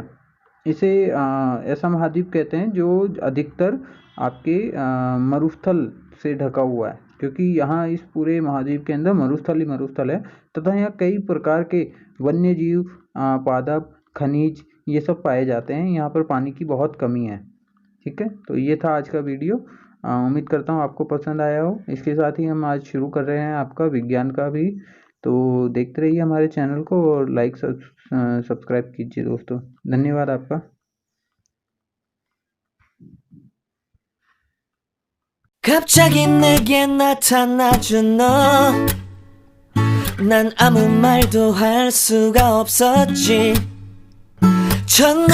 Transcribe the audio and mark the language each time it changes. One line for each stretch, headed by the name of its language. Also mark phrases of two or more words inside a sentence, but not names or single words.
Hindi: इसे ऐसा महाद्वीप कहते हैं जो अधिकतर आपके मरुस्थल से ढका हुआ है क्योंकि यहाँ इस पूरे महाद्वीप के अंदर मरुस्थल ही मरुस्थल है तथा यहाँ कई प्रकार के वन्य जीव, पादप, खनिज ये सब पाए जाते हैं। यहाँ पर पानी की बहुत कमी है। ठीक है, तो ये था आज का वीडियो। उम्मीद करता हूँ आपको पसंद आया हो। इसके साथ ही हम आज शुरू कर रहे हैं आपका विज्ञान का भी, तो देखते रहिए हमारे चैनल को और
English: like subscribe
Hindi: कीजिए दोस्तों। धन्यवाद आपका।
Korean: 갑자기 내게 나타나준 너, 난 아무 말도 할 수가 없었지. 첫눈에